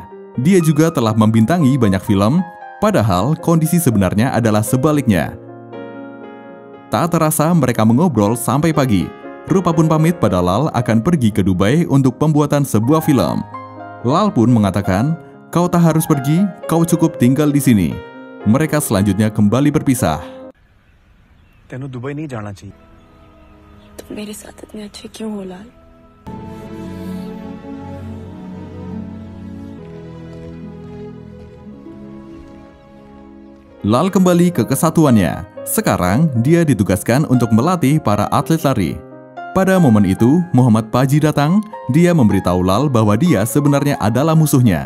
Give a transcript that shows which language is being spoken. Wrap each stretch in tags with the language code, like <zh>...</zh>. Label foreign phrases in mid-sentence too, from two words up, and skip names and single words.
<id>Dia juga telah membintangi banyak film, padahal kondisi sebenarnya adalah sebaliknya. Tak terasa mereka mengobrol sampai pagi. Rupa pun pamit pada Lal akan pergi ke Dubai untuk pembuatan sebuah film. Lal pun mengatakan, kau tak harus pergi, kau cukup tinggal di sini. Mereka selanjutnya kembali berpisah.</id> <pa>तेनू दुबई नहीं जाना चाहिए।</pa> <hi>तुम मेरे साथ इतने अच्छे क्यों हो लाल?</hi> <id>Lal kembali ke kesatuannya. Sekarang dia ditugaskan untuk melatih para atlet lari. Pada momen itu, Muhammad Paji datang. Dia memberitahu Lal bahwa dia sebenarnya adalah musuhnya.</id>